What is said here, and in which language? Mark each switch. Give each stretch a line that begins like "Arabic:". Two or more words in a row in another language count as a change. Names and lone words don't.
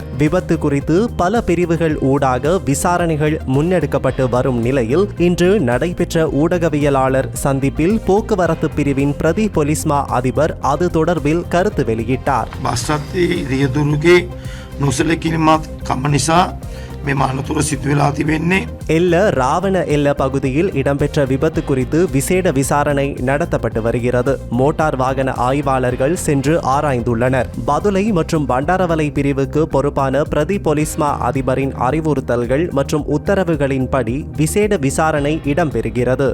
Tamil: விபத்து குறித்து பல பிரிவுகள் ஊடாக விசாரணைகள் முன்னெடுக்கப்பட்டு வரும் நிலையில் இன்று நடைபெற்ற ஊடகவியலாளர் சந்திப்பில் போக்குவரத்து பிரிவின் பிரதி பொலிஸ்மா அதிபர் அது தொடர்பில் கருத்து வெளியிட்டார்.
Sinhala: මෙම අනතුර සිදුවෙලා තිබෙන්නේ.
Tamil: எல்ல ராவண எல்ல பகுதியில் இடம்பெற்ற விபத்து குறித்து விசேட விசாரணை நடத்தப்பட்டு வருகிறது. மோட்டார் வாகன ஆய்வாளர்கள் சென்று ஆராய்ந்துள்ளனர். பதுளை மற்றும் பண்டாரவளை பிரிவுக்கு பொறுப்பான பிரதி பொலிஸ்மா அதிபரின் அறிவுறுத்தல்கள் மற்றும் உத்தரவுகளின்படி விசேட விசாரணை இடம்பெறுகிறது.